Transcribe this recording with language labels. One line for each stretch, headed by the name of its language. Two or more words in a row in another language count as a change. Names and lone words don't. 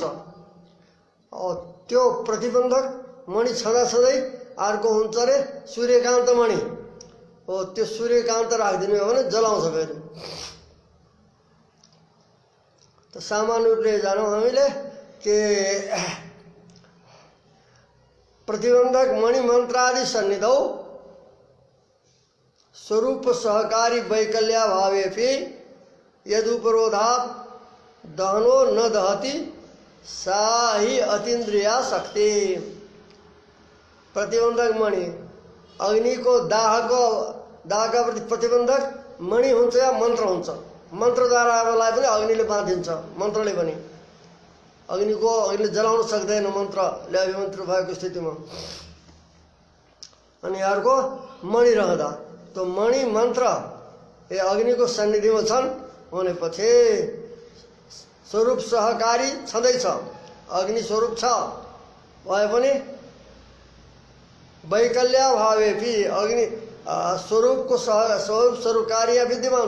Nepali: त्यो प्रतिबन्धक मणि छँदाछँदै अर्को हुन्छ रे सूर्यकान्त मणि। त्यो सूर्यकान्त राखिदिनु हो भने जलाउँछ फेरि। तो सामान्य रूपले जानौँ हामीले कि
Sanskrit: प्रतिबन्धक मणि मन्त्रादि सन्निधौ स्वरूप सहकारी वैकल्याभावेपि यदुपरोधात् दहनो न दहति सा ही अतीन्द्रिया शक्ति।
Nepali: प्रतिबन्धक मणि अग्निको दाहका प्रति प्रतिबन्धक मणि हुन्छ या मन्त्र हुन्छ। मन्त्रद्वारालाई पनि अग्निले बाँधिन्छ, मन्त्रले पनि। अग्निले जलाउन सक्दैन मन्त्रले अभिमन्त्र भएको स्थितिमा। अनि अर्को मणि रहँदा त्यो मणि मन्त्र अग्निको सन्निधिमा छन् भनेपछि स्वरूप सहकारी छँदैछ, अग्नि स्वरूप छ भए पनि वैकल्याभावेपि अग्नि स्वरूपको स्वरूपकार्य विद्यमान छ।